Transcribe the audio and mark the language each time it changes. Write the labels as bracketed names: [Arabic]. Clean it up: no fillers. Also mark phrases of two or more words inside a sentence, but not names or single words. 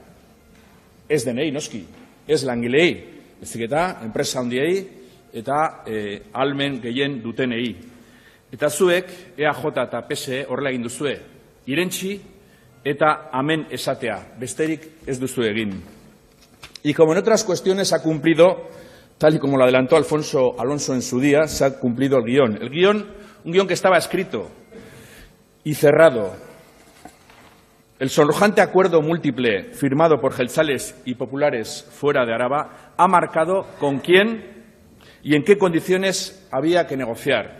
[Basque] Ez denei, noski, ez langilei, ezik eta enpresa handiei eta almen gehien dutenei. Eta zuek, EAJ eta PSE horrela egin duzue, irentsi eta amen esatea, besterik ez duzu egin. [Spanish] Y como en otras cuestiones ha cumplido, tal y como lo adelantó Alfonso Alonso en su día, se ha cumplido el guión. El guión, un guión que estaba escrito y cerrado. El sonrojante acuerdo múltiple firmado por jeltzales y populares fuera de Araba ha marcado con quién y en qué condiciones había que negociar.